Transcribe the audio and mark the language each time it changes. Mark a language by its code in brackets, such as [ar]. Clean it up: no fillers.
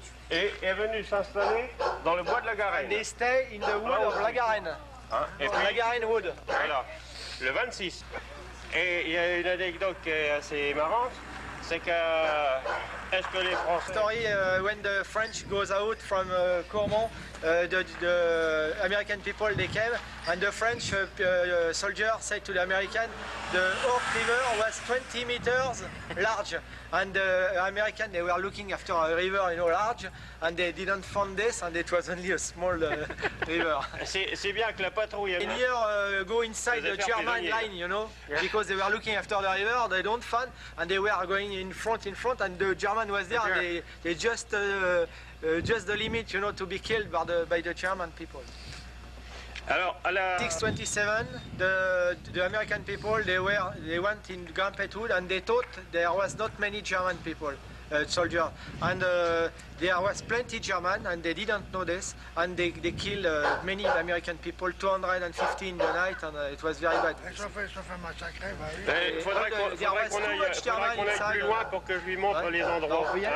[fr] Et est venu s'installer dans le bois de la Garenne. [en] They stay in the wood of La Garenne. [fr] Hein? Et puis, [en] La Garenne wood. [fr] Voilà. Le 26. Et il y a une anecdote qui est assez marrante, c'est que est-ce que les Français... [en] Story when the French goes out from Cormont, the American people they came, and the French soldier said to the American, the Oak River was 20 meters large, and the American they were looking after a river, you know, large, and they didn't find this, and it was only a small river. [fr] C'est bien que la patrouille... [en] And here go inside the German line, you know, because they were looking after the river, they don't find, and they were going in front, and the German was there, and they just the limit, you know, to be killed by the German people. [fr] Alors, à la... [en] 627, the American people, they went in Grampet Wood, and they thought there was not many German people, soldiers, and there was plenty German, and they didn't know this, and they killed many American people, 250 in the night, and it was very bad. [fr] Ça fait massacrer, bah oui. Il faudrait qu'on aille plus loin pour que je lui montre les endroits.